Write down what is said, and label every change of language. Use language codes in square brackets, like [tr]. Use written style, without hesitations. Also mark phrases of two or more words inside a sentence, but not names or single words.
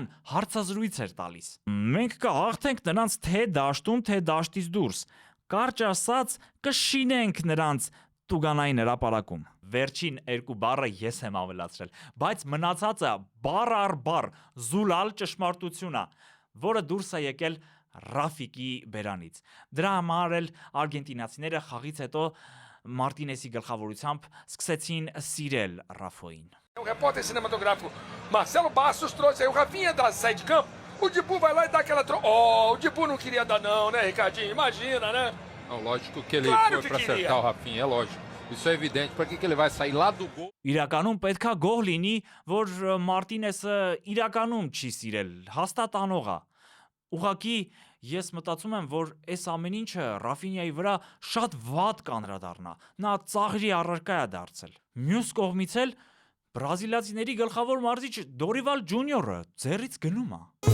[hy] հարցազրույց էր տալիս։ Մենք կհաղթենք նրանց թե դաշտում, թե դաշտից դուրս։ Կարճ ասած, կշինենք նրանց տուգանային հրապարակում։ Վերջին 2 բառը ես եմ ավելացրել, բայց մնացածը բառ առ բառ զուլալ ճշմարտություն է, որը դուրս է եկել Ռաֆիկի բերանից։ Դրա համար էլ արգենտինացիները խաղից հետո Մարտինեսի գլխավորությամբ սկսեցին սիրել Ռաֆոին։ [pt] O repórter cinematográfico Marcelo Bastos trouxe aí o Rafinha da sair de campo. O Dibu vai lá e dá aquela o Dibu não queria dar não, né, Ricardinho? Imagina, né? Não, lógico que ele Claro foi que para queria. acertar o Rafinha, é lógico. Isso é evidente. Para que ele vai sair lá do gol? [hy] Իրականում պետքա գոհ լինի, որ Մարտինեսը իրականում չի սիրել, հաստատ անող է։ Ուղղակի ես մտածում եմ, որ այս ամեն ինչը Ռաֆինյայի վրա շատ վատ կանրադառնա։ Նա ծաղրի առարկա է դարձել։ Մյուս կողմից էլ բրազիլացիների գլխավոր մարզիչ Դորիվալ Ջունիորը ձեռից գնում է։